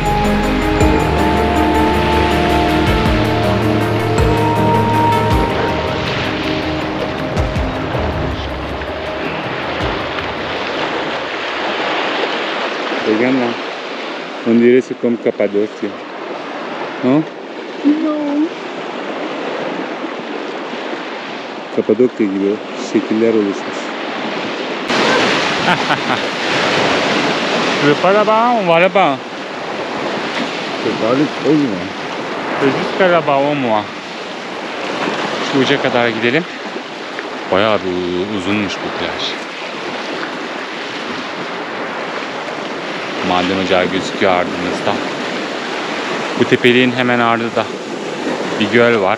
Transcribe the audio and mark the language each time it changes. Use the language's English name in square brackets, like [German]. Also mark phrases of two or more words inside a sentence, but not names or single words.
[French] Oigan là, on dirait c'est comme Cappadocia. Non? No. [Turkish] Kapadokya gibi şekiller oluşmuş. [French] Tu veux pas là-bas? On va là-bas. C'est pas aller trop loin. C'est jusqu'à là-bas au moins. [Turkish] Şu uca kadar gidelim. Bayağı bir uzunmuş bu plaj. Maden ocağı gözüküyor ardımızda. Bu tepeliğin hemen ardında bir göl var.